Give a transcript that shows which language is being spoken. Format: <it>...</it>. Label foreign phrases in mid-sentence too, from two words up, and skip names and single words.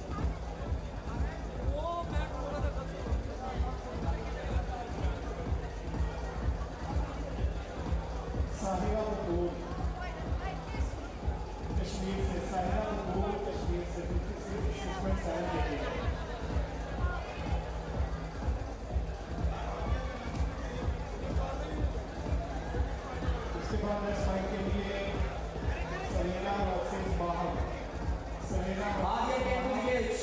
<hi>Sahra Kapoor. कश्मीर से साहिरा कपूर कश्मीर से 56.7 kg. उसके बाद</hi> <en>next fight</en> <hi>के लिए Serena versus Baham. Serena</hi> <en>Aage get to the cage.</en>